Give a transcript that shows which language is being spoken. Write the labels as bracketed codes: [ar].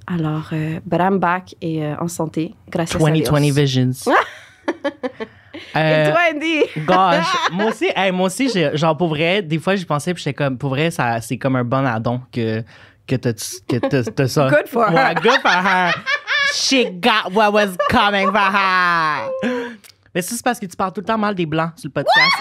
[fr] Alors, [en] but I'm back [fr] et en santé, grâce à Dios. [en] 2020 visions. [fr] Et toi, Andy? Gosh, moi aussi, genre, pour vrai, des fois, j'y pensais, puis j'étais comme, pour vrai, c'est comme un bon addon que t'as ça. [en] Good for her. Ouais, good for her. She got what was coming for her. [fr] Mais ça, c'est parce que tu parles tout le temps mal des Blancs sur le podcast.